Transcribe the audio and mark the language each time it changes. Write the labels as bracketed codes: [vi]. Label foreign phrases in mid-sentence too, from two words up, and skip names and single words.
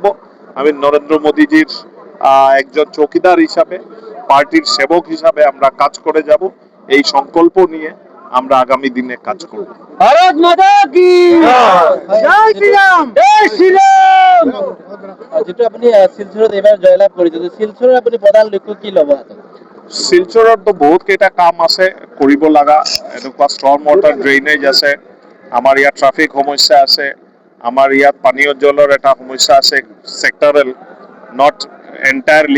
[bn] আমি নরেন্দ্র মোদীজির একজন চৌকিদার হিসাবে, পার্টির সেবক হিসাবে আমরা কাজ করে যাব। এই সংকল্প নিয়ে আমরা আগামী দিনে কাজ করব। [hi] भारत माता की जय श्रीराम, जय श्रीराम। [as] যেটা আপনি শিলচৰত এবাৰ জয়লাভ কৰিছে, শিলচৰৰ আপুনি প্ৰধান লক্ষ্য কি ল'ব? শিলচৰতো বহুত কেইটা কাম আছে কৰিব লগা। এনেকুৱা [en] storm water drainage [as] আছে, আমাৰ ইয়াত ট্ৰাফিক সমস্যা আছে, আমাৰ ইয়াত পানীয় জলৰ এটা সমস্যা আছে চেক্টৰেল, [en] not entirely.